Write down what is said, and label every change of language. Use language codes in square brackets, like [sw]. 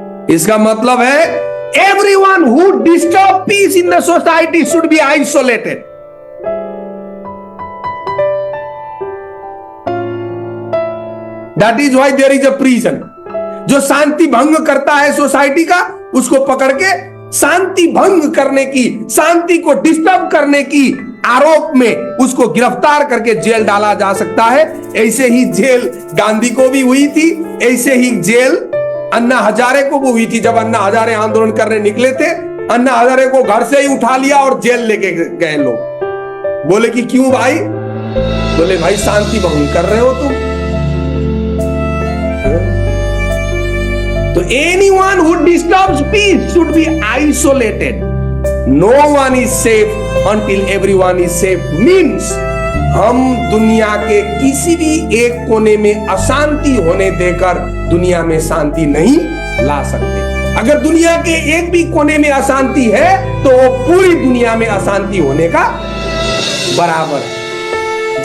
[hi] इसका मतलब है [en] everyone who disturb peace in the society should be isolated. That is why there is a prison. [hi] जो शांति भंग करता है सोसाइटी का, उसको पकड़ के शांति भंग करने की, शांति को डिस्टर्ब करने की आरोप में उसको गिरफ्तार करके जेल डाला जा सकता है। ऐसे ही जेल गांधी को भी हुई थी, ऐसे ही जेल अन्ना हजारे को भी हुई थी। जब अन्ना हजारे आंदोलन करने निकले थे, अन्ना हजारे को घर से ही उठा लिया और जेल लेके गए लोग। बोले कि क्यों भाई? बोले भाई शांति भंग कर रहे हो तुम। [en] तो anyone who disturbs peace should be isolated. No one is safe [hi] until everyone is safe means हम दुनिया के किसी भी एक कोने में अशांति होने देकर दुनिया में शांति नहीं ला सकते। अगर दुनिया के एक भी कोने में अशांति है तो वो पूरी दुनिया में अशांति होने का बराबर है।